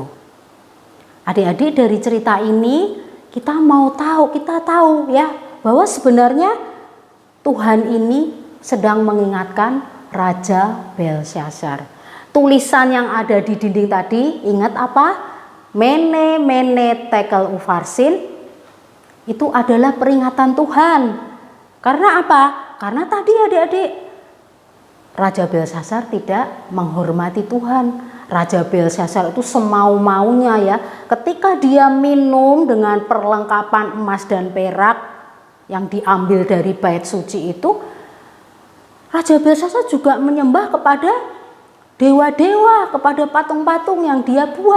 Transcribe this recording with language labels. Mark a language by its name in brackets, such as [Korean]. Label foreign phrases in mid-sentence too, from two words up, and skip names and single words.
[Indonesian] Adik-adik, dari cerita ini kita tahu ya bahwa sebenarnya Tuhan ini sedang mengingatkan Raja Belshazzar. Tulisan yang ada di dinding tadi, ingat apa? [Aramaic] Mene mene tekel ufarsin, [Indonesian] itu adalah peringatan Tuhan. Karena apa? Karena tadi adik-adik, Raja Belshazzar tidak menghormati Tuhan. Raja Belshazzar itu semau-maunya ya. Ketika dia minum dengan perlengkapan emas dan perak yang diambil dari bait suci itu, Raja Belshazzar juga menyembah kepada dewa-dewa, kepada patung-patung yang dia buat.